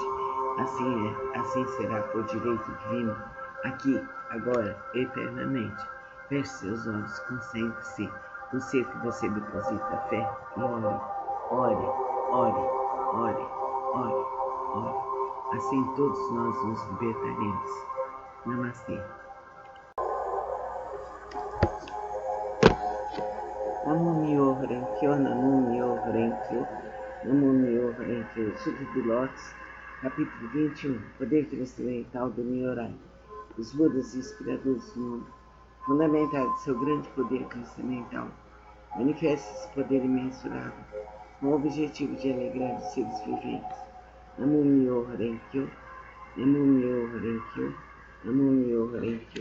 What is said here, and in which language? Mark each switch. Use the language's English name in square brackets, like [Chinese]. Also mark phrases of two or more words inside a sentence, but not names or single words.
[Portuguese] Assim é, assim será, por direito divino, aqui, agora, eternamente. Feche seus olhos, concentre-se no ser que você deposita a fé e ore, ore, ore, ore, ore, ore. Assim todos nós nos libertaremos. Namastê. [Japanese] 南無妙蓮経、南無妙蓮経、南無妙蓮経. [Portuguese] Sutta do Lótus, Capítulo 21. Poder transcendental do Nyorai. Os Budas inspiradores do mundo, fundamentado em seu grande poder transcendental, manifesta esse poder imensurável com o objetivo de alegrar os seres viventes. [Japanese] 南無妙法蓮華経、南無妙法蓮華経、南無妙法蓮華経.